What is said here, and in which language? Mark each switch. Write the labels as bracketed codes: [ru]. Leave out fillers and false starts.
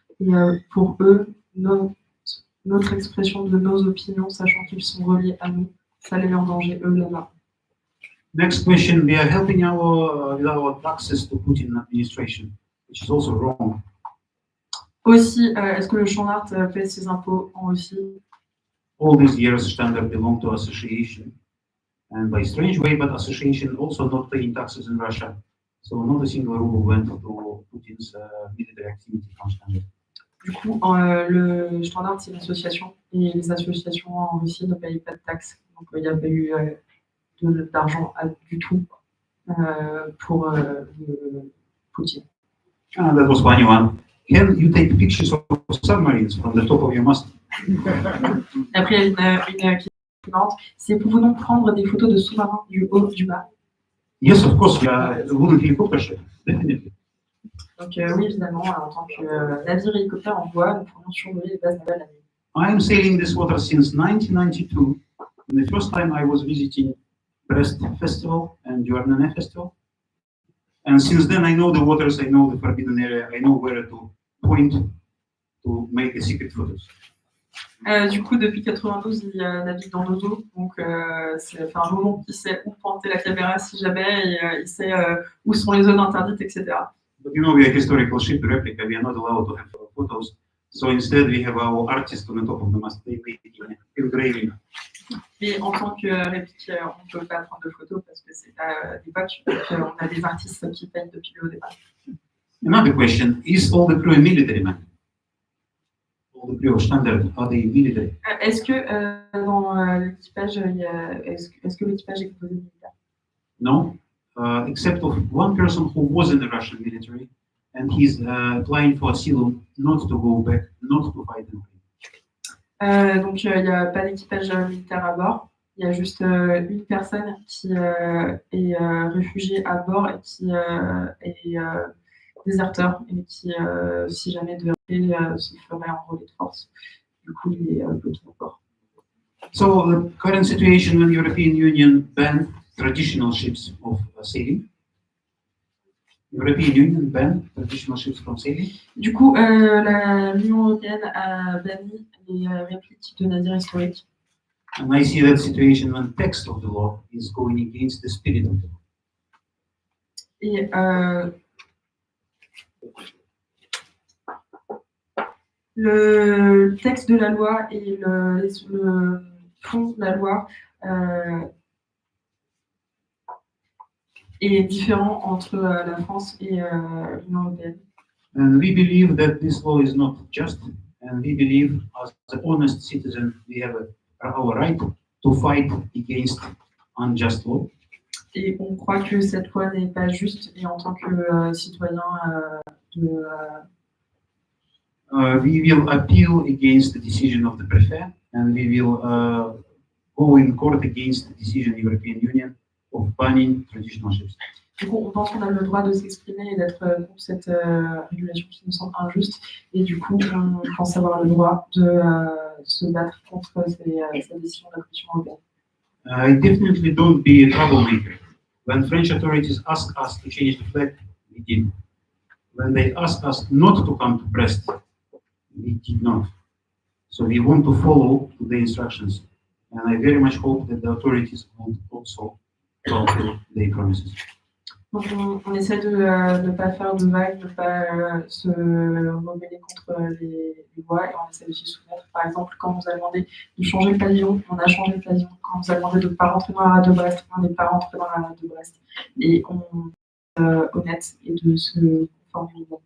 [fr] Et pour eux, notre expression de nos opinions, sachant qu'ils sont reliés à nous, ça les met en danger, eux, là-bas. [en] Next question, we are helping with our taxes to Putin administration, which is also wrong. [fr] Aussi, est-ce que le Shtandart paie ses impôts en Russie? [en] All these years, Shtandart belonged to association, and by strange way, but association also not paying taxes in Russia. So not a single ruble went to Putin's military activity from Shtandart. [fr] Du coup, le Shtandart, c'est une association, et les associations en Russie ne payent pas de taxes. Donc, il n'y a pas eu d'argent du tout pour Poutine. [en] Ah, that was funny one. Can you take pictures of submarines from the top of your mast? [fr] Après, il y a une question suivante. C'est pouvons-nous prendre des photos de sous-marins du haut, du bas? [en] Yes, of course. Wooden helicopter ship, definitely. [fr] Donc oui, évidemment, en tant que navire hélicoptère en bois, nous pourrions survoler les bases navales la nuit. [en] I am sailing this water since 1992. And the first time I was visiting Brest Festival and Joarnane Festival. And since then, I know the waters, I know the forbidden area, I know where to point to make the secret photos. [fr] Du coup, depuis 92, il navigue dans nos eaux, donc ça fait un moment qu'il sait où pointer la caméra si jamais, et il sait où sont les zones interdites, etc. [en] But you know, we are a historical ship replica, we are not allowed to have photos. So instead, we have our artists on the top of the mast, they make engraving. [fr] Mais en tant que réplique, on ne peut pas prendre de photos parce que c'est à l'époque, donc on a des artistes qui peignent depuis le départ. [en] Another question, is all the crew a military man? All the crew of Shtandart, are they military? [fr] Est-ce que dans l'équipage, est-ce que l'équipage est composé de militaires? [en] No, except of one person who was in the Russian military, and he's applying for asylum, not to go back, not to fight in Ukraine. [fr] Donc, il n'y a pas d'équipage militaire à bord. Il y a juste une personne qui est réfugiée à bord et qui est déserteur et qui, si jamais devait se ferait enrôler de force. Du coup, il est bloqué à bord. [en] So the current situation when European Union banned traditional ships of sailing. European Union banned traditional ships from sailing. [fr] Du coup, l'Union européenne a banni les répliques de navires historiques. [en] And I see that situation when text of the law is going against the spirit of the law. [fr] Et le texte de la loi et le fond de la loi est différent entre la France et l'Union européenne. [en] And we believe that this law is not just, and we believe as an honest citizen we have our right to fight against unjust law. [fr] Et on croit que cette loi n'est pas juste, et en tant que citoyen [en] we will appeal against the decision of the prefect, and we will go in court against the decision of the European Union of banning traditional ships. [fr] Du coup, on pense qu'on a le droit de s'exprimer et d'être contre cette régulation qui nous semble injuste. Et du coup, on pense avoir le droit de se battre contre cette décision de la Commission européenne. [en] I definitely don't be a troublemaker. When French authorities ask us to change the flag, we did. When they ask us not to come to Brest, we did not. So we want to follow the instructions. And I very much hope that the authorities will also fulfill their promises. [fr] Donc on essaie de ne pas faire de vagues, de ne pas se rebeller contre les lois, et on essaie de s'y soumettre. Par exemple, quand on nous a demandé de changer le pavillon, on a changé le pavillon. Quand on nous a demandé de ne pas rentrer dans la rade de Brest, on n'est pas rentré dans la rade de Brest. Et on est honnête et de se conformer.